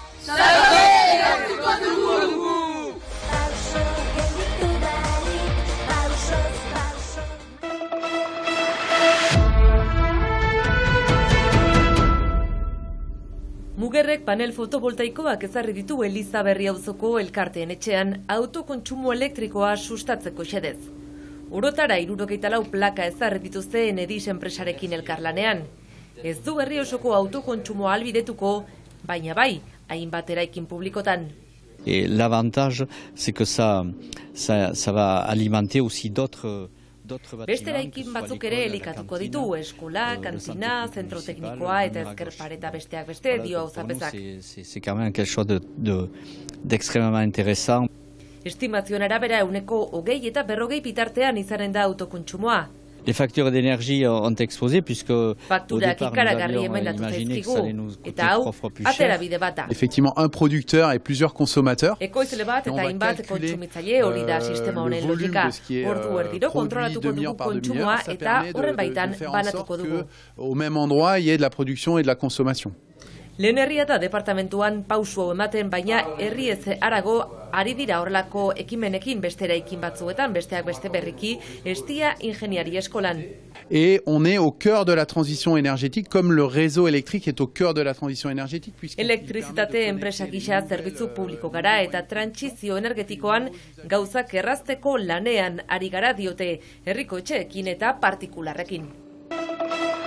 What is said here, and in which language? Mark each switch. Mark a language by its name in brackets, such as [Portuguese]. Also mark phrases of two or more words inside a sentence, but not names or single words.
[Basque] Mugerrek panel fotovoltaikoak ezarri ditu Eliza Berri auzoko elkarteen etxean autokontsumo elektrikoa sustatzeko xedez. Orotara 74 plaka ezarri dituzte Enedis enpresarekin elkarlanean. Ez du herri osoko autokontsumo ahalbidetuko, baina bai, hainbat eraikin publikotan. [French] L'avantage, c'est que ça va alimenter aussi d'autres [Basque] Beste eraikin batzuk ere elikatuko ditu, eskola, kantina, zentro teknikoa eta ezkerpare eta besteak beste dio auzapezak. [French] C'est quand même quelque chose d'extrêmement intéressant. [Basque] Estimazioen arabera 20 eta 40 bitartean izanen da autokontsumoa. [French] Les factures d'énergie ont explosé puisque [Basque] fakturak ikaragarri emendatu zaizkigu, eta hau aterabide bata. [French] Effectivement, un producteur et plusieurs consommateurs. [Basque] Ekoizle bat eta hainbat kontsumitzaile hori da sistema honen logika. Ordu erdiro kontrolatuko dugu kontsumoa eta horren baitan banatuko dugu. [French] Au même endroit, il y a de la production et de la consommation. [Basque] Lehen herria da departamentuan pausu ematen, baina herri ez harago ari dira horrelako ekimenekin beste eraikin batzuetan, besteak beste berriki, Estia ingeniari eskolan. [French] Et on est au cœur de la transition énergétique, comme le réseau électrique est au cœur de la transition énergétique. [Basque] Elektrizitate enpresa gisa zerbitzu publiko gara eta trantsizio energetikoan gauzak errazteko lanean ari gara diote herriko etxeekin eta partikularrekin.